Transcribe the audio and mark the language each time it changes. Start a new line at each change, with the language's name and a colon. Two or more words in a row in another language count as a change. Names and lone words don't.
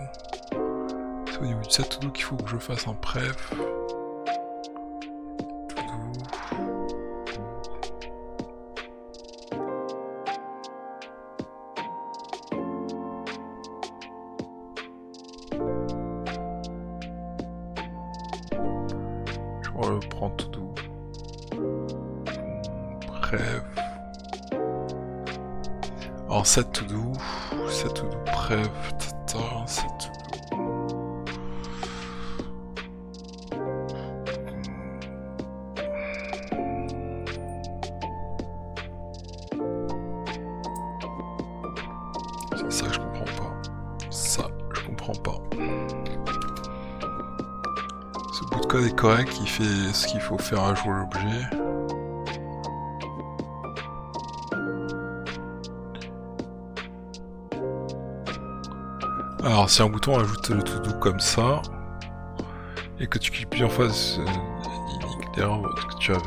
French: C'est au niveau du
English: set to do
French: qu'il faut que je fasse un pref.
English: To do.
French: Je reprends
English: to do.
French: Pref. Alors
English: set to do pref,
French: tata,
English: set to do.
French: C'est ça que je comprends pas. Ça, je comprends pas. Ce bout de code est correct, il fait ce qu'il faut faire à jouer l'objet. Alors si un bouton ajoute le
English: to do
French: comme ça, et que tu cliques plusieurs fois, il indique l'erreur que tu avais.